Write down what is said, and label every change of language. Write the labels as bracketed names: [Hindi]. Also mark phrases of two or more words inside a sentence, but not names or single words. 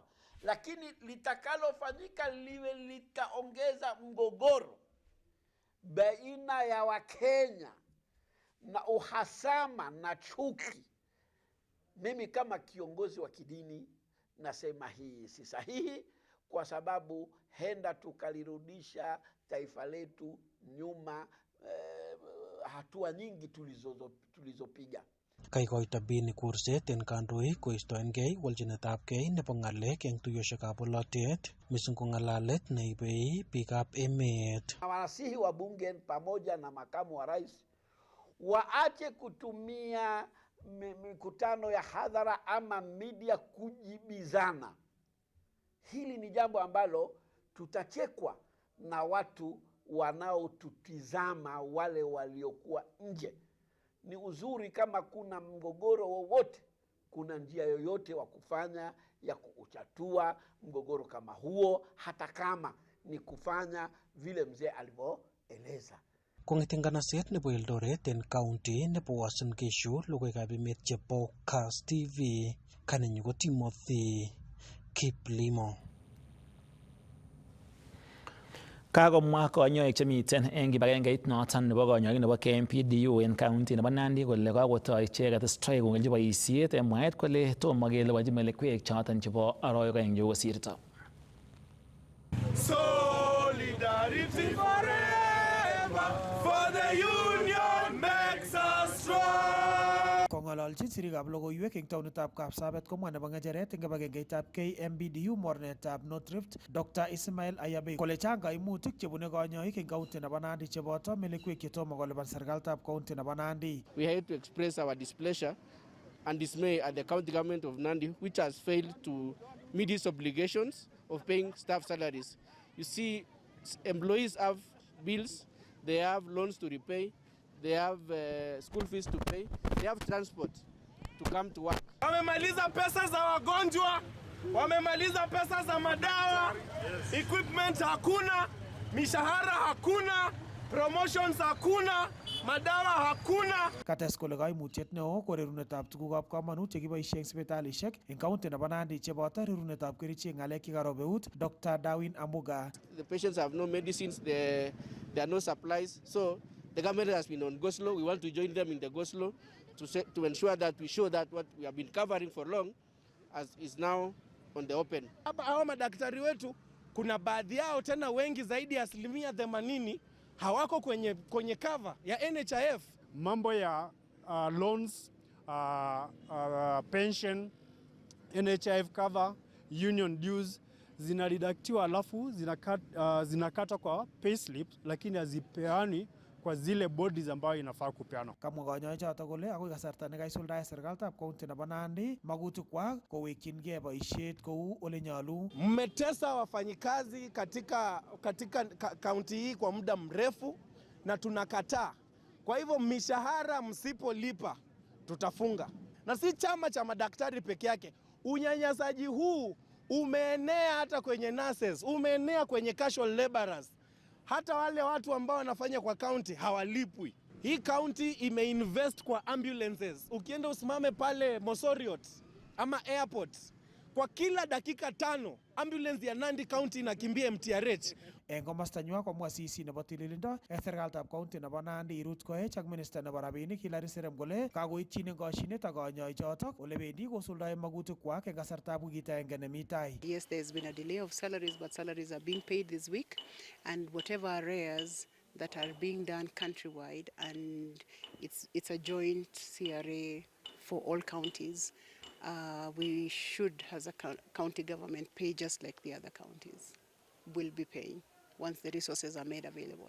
[Swahili] Lakini litakalofanyika liwe litaongeza mgogoro baina ya Wakenya na uhasama na chuki, mimi kama kiongozi wa kidini nasema hii si sahihi, kwa sababu henda tukalirudisha taifa letu nyuma hatua nyingi tulizopiga. [Kalenjin] Kaikoito Bini kurset en kandoik koistoengei walchinetabgei nebo ng'alek eng tuiyosiekab bolotet mising ko ng'alalet neibei biikab emet. [Swahili] Wanasihi wa bunge pamoja na makamu wa rais waache kutumia mikutano ya hadhara ama media kujibizana. Hili ni jambo ambalo tutachekwa na watu wanaotutizama, wale waliokuwa nje. Ni uzuri kama kuna mgogoro wowote, kuna njia yoyote wa kufanya ya kuchatua mgogoro kama huo, hata kama ni kufanya vile mzee alivyoeleza. [Kalenjin] Kong'eten nganaset nebo Eldoret en county nebo Uasin Gishu, logoiwekab emet chebo Kass TV, kanenyu ko Timothy Kiplimo. Kakomwa kanyoik chemiten en kibagengeit noton nebo kanyoik nebo KMPDU en county nebo Nandi kole kakotoi icheket strike kongelchi boisiet en mwaet kole tomo keliponji melekwek choton chebo aroik oeng chekosirto. [English] Solidarity forever, for the union makes us strong. [Kalenjin] Kong'ololchi sirikab logoiwek eng taonitab Kapsabet komwa nebo ng'echeret eng kibagengeitab KMPDU mornetab North Rift Dr. Ismail Ayabe kole chang kaimutik chebune kanyoik eng kaunti nebo Nandi cheboto melekwek chetomo kolipan serikalitab kaunti nebo Nandi. [English] We are here to express our displeasure and dismay at the county government of Nandi, which has failed to meet its obligations of paying staff salaries. You see, employees have bills, they have loans to repay, they have school fees to pay, they have transport to come to work. [Swahili] Wamemaliza pesa za wagonjwa, wamemaliza pesa za madawa, equipment hakuna, mishahara hakuna, promotions hakuna, madawa hakuna. [Kalenjin] Kates kole kaimutyet neo ko rerunetab tugukab komonut chekiboisie eng sipitalisiek eng kaunti nebo Nandi cheboto rerunetab kerichek ng'alek chekarob eut. Dr. Darwin Amuga. [English] The patients have no medicines, there are no supplies, so the government has been on go-slow. We want to join them in the go-slow to ensure that we show that what we have been covering for long is now on the open. [Swahili] Hapa hao madaktari wetu kuna baadhi yao tena wengi zaidi ya 80% hawako kwenye cover ya NHIF. Mambo ya [English] loans, pension, NHIF cover, union dues [Swahili] zinaridaktiwa alafu zinakata kwa payslips, lakini hazipeani kwa zile bodies ambayo inafaa kupeana. [Kalenjin] Kamwa kanyoichoto kole akoi kasarta nekaisuldae serikalitab county nebo Nandi magutikwak kowekyingei boisiet kou ole nyolu. [Swahili] Mmetesa wafanyikazi katika kaunti hii kwa muda mrefu na tunakataa. Kwa hivyo mishahara msipolipa tutafunga. Na si chama cha madaktari peke yake. Unyanyasaji huu umeenea hata kwenye nurses, umeenea kwenye [English] casual laborers. [Swahili] Hata wale watu ambao wanafanya kwa county hawalipwi. Hii county imeinvest kwa ambulances. Ukienda usimame pale Mosoriot ama airport, kwa kila dakika 5 ambulance ya Nandi County inakimbia MTRH. [Kalenjin] Eng komosta nywa komwa CC nebo tililindo serikalitab county nebo Nandi Ruth Koech ak minister nebo rabinik Hilary Serem kole kakoityin koshinet ak kanyoichotok ole bendi kosuldae magutikwak eng kasartab wikit agenge nemi tai. [English] Yes, there's been a delay of salaries, but salaries are being paid this week, and whatever arrears that are being done countrywide, and it's a joint CRA for all counties. We should, as a county government, pay just like the other counties will be paying once the resources are made available.